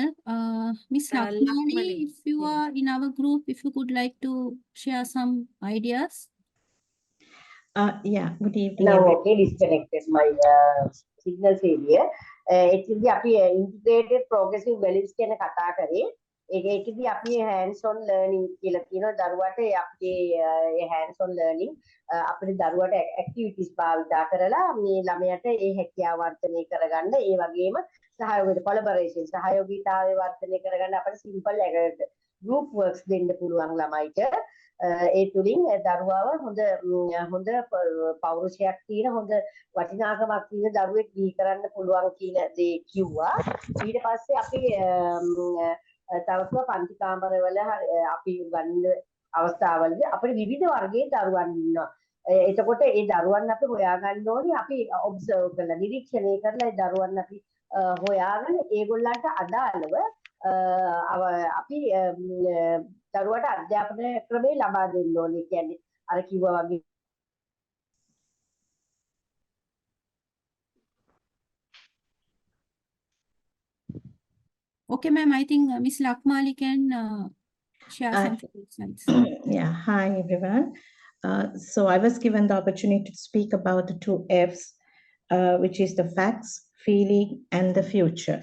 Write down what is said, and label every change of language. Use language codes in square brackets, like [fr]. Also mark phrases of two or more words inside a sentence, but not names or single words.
[en] Miss Lakshmani, if you are in our group, if you could like to share some ideas. Yeah, good evening. Now, okay, disconnected my signal failure. [si] ඒකෙදි අපි [en] integrated progressive values [si] කියන කතා කරේ. ඒකෙදි අපි [en] hands on learning [si] කියලා කියනවා දරුවට අපේ [en] hands on learning [si] අපේ දරුවට activities භාවිතා කරලා මේ ළමයාට ඒ හැකියාව වර්ධනය කරගන්න ඒ වගේම සහයෝගය collaboration සහයෝගීතාවය වර්ධනය කරගන්න අපිට [en] simple group works [si] දෙන්න පුළුවන් ළමයිට. ඒ තුලින් දරුවාව හොඳ පෞරුෂයක් තියෙන හොඳ වටිනාකමක් තියෙන දරුවෙක් දී කරන්න පුළුවන් කියන දේ කිව්වා. ඊට පස්සේ අපි තවස්ව පන්ති කාමරවල අපි ගන්න අවස්ථාවලදී අපේ විවිධ වර්ගයේ දරුවන් ඉන්නවා. එතකොට ඒ දරුවන් අපි හොයාගන්න ඕනේ අපි ඔබ්සර්ව් කරලා නිරීක්ෂණය කරලා ඒ දරුවන් අපි හොයාගෙන ඒගොල්ලන්ට අදාළව අපි දරුවට අධ්‍යාපන ක්‍රමේ ලබා දෙන්න ඕනේ. කියන්නේ අර කිව්වා වගේ [en] Okay, ma'am, I think Miss Lakmali can share some slides. Yeah, hi everyone. So I was given the opportunity to speak about the 2 F's, which is the facts, feeling, and the future.